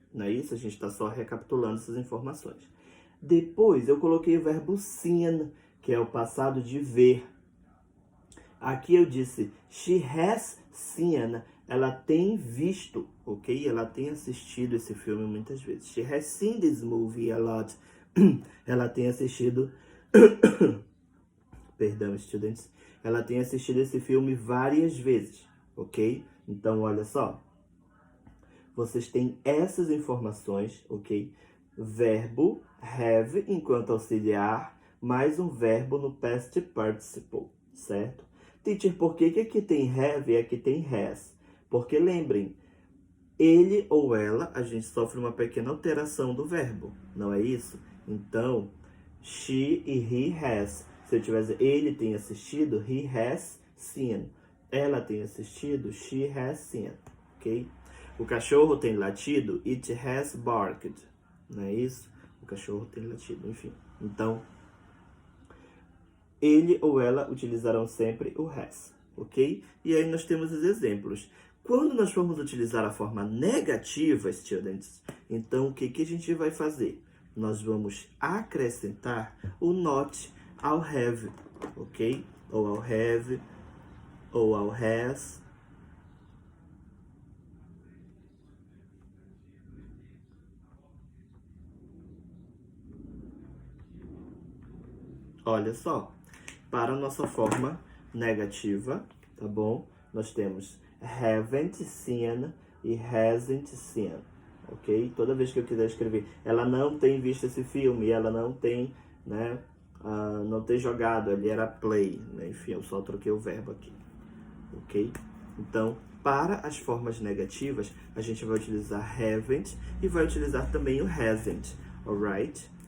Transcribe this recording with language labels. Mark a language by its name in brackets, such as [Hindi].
[Portuguese] Não é isso? A gente está só recapitulando essas informações. Depois, eu coloquei o verbo seen, que é o passado de ver. Aqui eu disse, [English] she has seen, [Portuguese] ela tem visto, ok? Ela tem assistido esse filme muitas vezes. [English] She has seen this movie a lot. [Portuguese] Ela tem assistido... Perdão, students. Ela tem assistido esse filme várias vezes, ok? Então, olha só. Vocês têm essas informações, ok? Verbo have enquanto auxiliar, mais um verbo no past participle, certo? Teacher, por que aqui tem have e aqui tem has? Porque lembrem, ele ou ela, a gente sofre uma pequena alteração do verbo, não é isso? Então, she e he has. Se eu tivesse ele tem assistido, [English] he has seen. [Portuguese] Ela tem assistido, [English] she has seen, [Portuguese] ok? O cachorro tem latido, [English] it has barked, [Portuguese] não é isso? O cachorro tem latido, enfim. Então, ele ou ela utilizarão sempre o has, ok? E aí nós temos os exemplos. Quando nós formos utilizar a forma negativa, students, então o que a gente vai fazer? Nós vamos acrescentar o not ao have, ok? Ou ao have, ou ao has. Olha só, para a nossa forma negativa, tá bom? Nós temos [English] haven't seen [Portuguese] e [English] hasn't seen, [Portuguese] ok? Toda vez que eu quiser escrever, ela não tem visto esse filme, ela não tem, né, não tem jogado, ali era play, né? Enfim, eu só troquei o verbo aqui, ok? Então, para as formas negativas, a gente vai utilizar haven't e vai utilizar também o hasn't, alright?